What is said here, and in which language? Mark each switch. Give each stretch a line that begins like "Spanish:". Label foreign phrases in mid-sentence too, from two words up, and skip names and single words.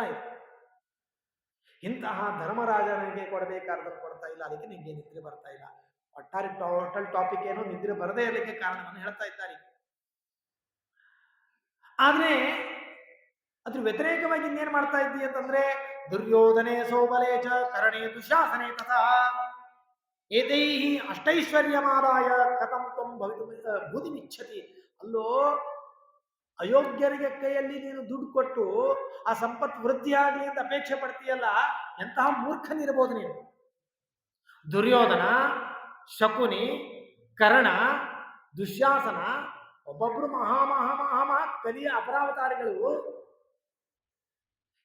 Kannada: ಇದು ಇಂತಹ ಧರ್ಮರಾಜನಿಗೆ ಕೊಡಬೇಕಾದನ್ನು ಕೊಡ್ತಾ ಇಲ್ಲ, ಅದಕ್ಕೆ ನಿಮಗೆ ನಿದ್ರೆ ಬರ್ತಾ ಇಲ್ಲ. ಒಟ್ಟಾರೆ
English: total topic
Kannada: ಏನು, ನಿದ್ರೆ ಬರದೇ ಇರಲಿಕ್ಕೆ ಕಾರಣವನ್ನು ಹೇಳ್ತಾ ಇದ್ದಾರೆ. ಆದ್ರೆ ಅದ್ರ ವ್ಯತಿರೇಕವಾಗಿ ಇನ್ನೇನ್ ಮಾಡ್ತಾ ಇದ್ದೀವಿ ಅಂತಂದ್ರೆ,
Sanskrit: ದುರ್ಯೋಧನೆ ಸೋಬಲೇ ಚ ಕರಣೇ ದುಶಾಸನೆ ತಥಾ ಏತೈಹಿ ಅಷ್ಟೈಶ್ವರ್ಯಮಾದಾಯ ಕಥಂ ತ್ವಂ ಭೂತಿಮಿಚ್ಛತಿ.
Kannada: ಅಲ್ಲೋ ಅಯೋಗ್ಯರಿಗೆ ಕೈಯಲ್ಲಿ ನೀನು ದುಡ್ಡು ಕೊಟ್ಟು ಆ ಸಂಪತ್ತು ವೃದ್ಧಿ ಆಗಲಿ ಅಂತ ಅಪೇಕ್ಷೆ ಪಡ್ತೀಯಲ್ಲ, ಎಂತಹ ಮೂರ್ಖನಿರ್ಬೋದು ನೀನು. ದುರ್ಯೋಧನ, ಶಕುನಿ, ಕರ್ಣ, ದುಶ್ಯಾಸನ ಒಬ್ಬೊಬ್ರು ಮಹಾ ಕಲಿಯ ಅಪರಾವತಾರಿಗಳು.